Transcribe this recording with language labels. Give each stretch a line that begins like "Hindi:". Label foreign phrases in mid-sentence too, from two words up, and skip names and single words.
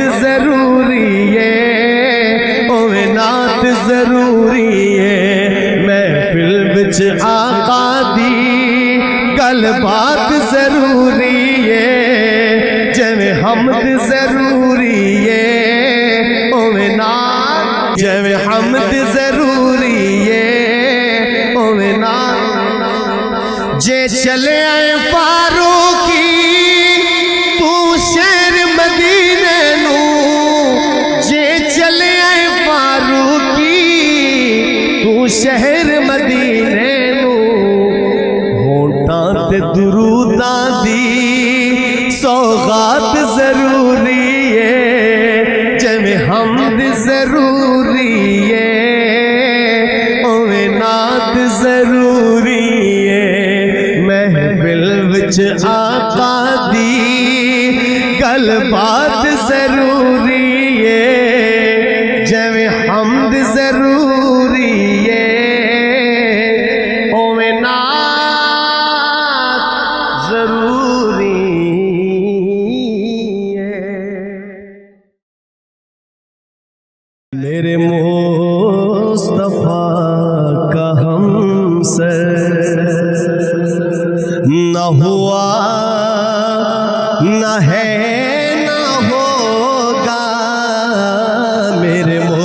Punjabi: ضروری ہے اویں نعت ضروری ہے، محفل وچ آقا دی گل بات ضروری ہے، جویں حمد ضروری ہے اویں نعت، جویں حمد ضروری ہے اویں نعت، جے چلے آئے فاروقی تو شہر مدینے نوں، جے چلے آئے فاروقی تو شہر مدینے نوں، ہونٹاں تے دروداں دی سوغات ضروری ہے، جویں حمد ضروری ہے اویں نعت ضروری ہے، محفل وچ آقا دی گل بات ضروری ہے، جویں حمد ضروری ہے اویں نعت ضروری ہے،
Urdu: میرے مصطفیٰ کا ہم سر نہ ہوا نہ ہے نہ ہوگا،
Punjabi: میرے